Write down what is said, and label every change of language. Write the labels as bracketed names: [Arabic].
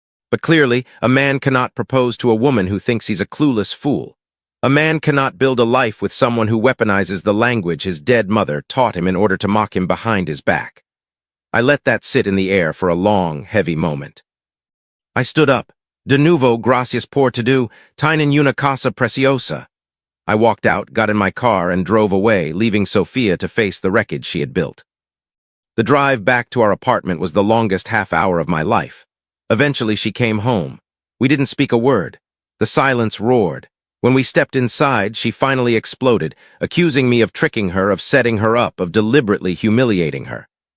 [English] But clearly, a man cannot propose to a woman who thinks he's a clueless fool. A man cannot build a life with someone who weaponizes the language his dead mother taught him in order to mock him behind his back. I let that sit in the air for a long, heavy moment. I stood up. [Spanish] De nuevo, gracias por todo, tienen una casa preciosa. [English] I walked out, got in my car, and drove away, leaving Sophia to face the wreckage she had built. The drive back to our apartment was the longest half-hour of my life. Eventually, she came home. We didn't speak a word. The silence roared. When we stepped inside, she finally exploded, accusing me of tricking her, of setting her up, of deliberately humiliating her.